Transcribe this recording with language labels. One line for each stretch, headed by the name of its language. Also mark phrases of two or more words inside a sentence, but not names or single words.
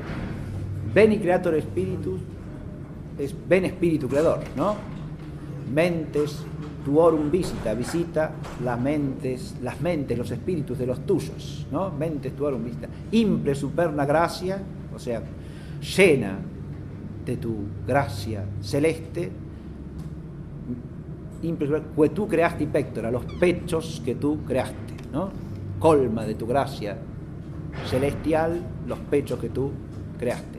Latin: Veni Creator Spiritus
Spanish: es ven Espíritu Creador, ¿no?
Latin: Mentes tuorum visita
Spanish: las mentes, los espíritus de los tuyos, ¿no?
Latin: Mentes tuorum visita. Imple superna gracia,
Spanish: o sea, llena de tu gracia celeste, imple que tú creaste pectora, los pechos que tú creaste, ¿no? Colma de tu gracia celestial los pechos que tú creaste.